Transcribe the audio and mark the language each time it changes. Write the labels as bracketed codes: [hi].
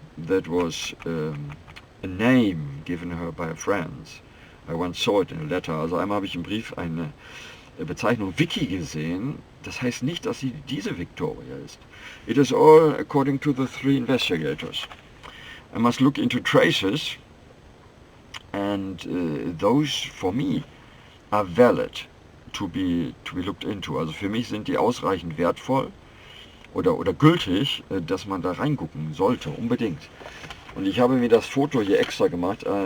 [en] That was a name given her by friends. I once saw it in a letter. [de] Also einmal habe ich im Brief eine Bezeichnung Vicky gesehen. Das heißt nicht, dass sie diese Victoria ist. [en] It is all according to the three investigators. I must look into traces, and those for me are valid to be looked into. [de] Also für mich sind die ausreichend wertvoll oder gültig, dass man da reingucken sollte, unbedingt. Und ich habe mir das Foto hier extra gemacht.